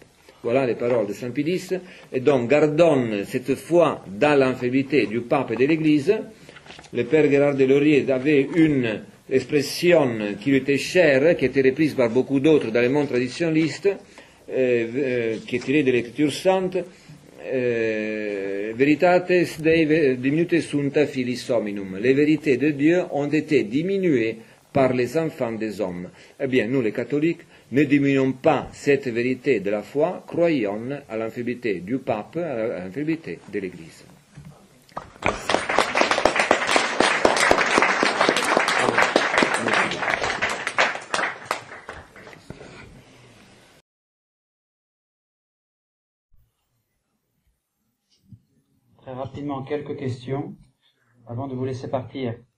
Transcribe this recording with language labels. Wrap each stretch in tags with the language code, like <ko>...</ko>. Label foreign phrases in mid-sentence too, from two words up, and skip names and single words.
<fr>Voilà les paroles de Saint Pie X, et donc gardons cette foi dans l'infaillibilité du pape et de l'Église. Le père Gérard de Laurier avait une expression qui lui était chère, qui était reprise par beaucoup d'autres dans le monde traditionnaliste, qui est tirée de l'Écriture sainte,</fr> <la>veritates Dei diminute sunt filis hominum.</la> <fr>Les vérités de Dieu ont été diminuées par les enfants des hommes. Eh bien, nous les catholiques ne diminuons pas cette vérité de la foi, croyons à l'infaillibilité du pape, à l'infaillibilité de l'Église. Très rapidement, quelques questions avant de vous laisser partir.</fr>